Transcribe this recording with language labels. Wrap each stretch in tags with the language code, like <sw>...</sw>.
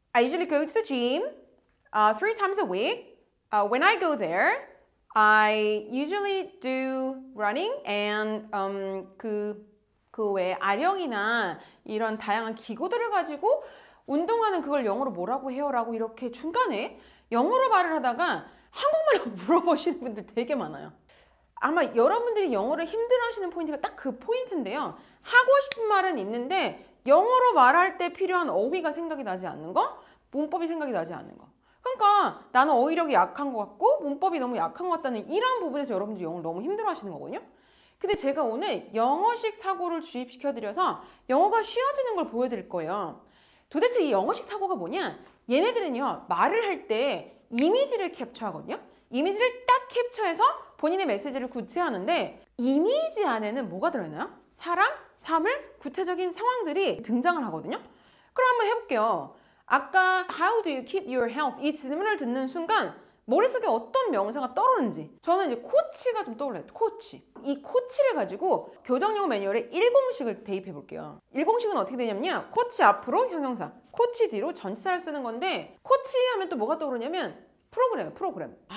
<en>I usually go to the gym 3 times a week. When I go there, I usually do running and</en> <ko>그 외에 아령이나 이런 다양한 기구들을 가지고 운동하는 그걸 영어로 뭐라고 해요? 라고 이렇게 중간에 영어로 말을 하다가 한국말로 물어보시는 분들 되게 많아요. 아마 여러분들이 영어를 힘들어하시는 포인트가 딱 그 포인트인데요. 하고 싶은 말은 있는데 영어로 말할 때 필요한 어휘가 생각이 나지 않는 거, 문법이 생각이 나지 않는 거. 그러니까 나는 어휘력이 약한 것 같고 문법이 너무 약한 것 같다는 이런 부분에서 여러분들이 영어를 너무 힘들어하시는 거거든요. 근데 제가 오늘 영어식 사고를 주입시켜드려서 영어가 쉬워지는 걸 보여드릴 거예요. 도대체 이 영어식 사고가 뭐냐? 얘네들은요, 말을 할 때 이미지를 캡처하거든요. 이미지를 딱 캡처해서 본인의 메시지를 구체화하는데 이미지 안에는 뭐가 들어있나요? 사람, 사물, 구체적인 상황들이 등장을 하거든요. 그럼 한번 해볼게요. 아까</ko> <en>How do you keep your health?</en> <ko>이 질문을 듣는 순간 머릿속에 어떤 명사가 떠오르는지 저는 이제 코치가 좀 떠올라요. 코치. 이 코치를 가지고 교정영어 매뉴얼에 1공식을 대입해 볼게요. 1공식은 어떻게 되냐면요. 코치 앞으로 형용사, 코치 뒤로 전치사를 쓰는 건데 코치 하면 또 뭐가 떠오르냐면 프로그램이에요. 프로그램.</ko>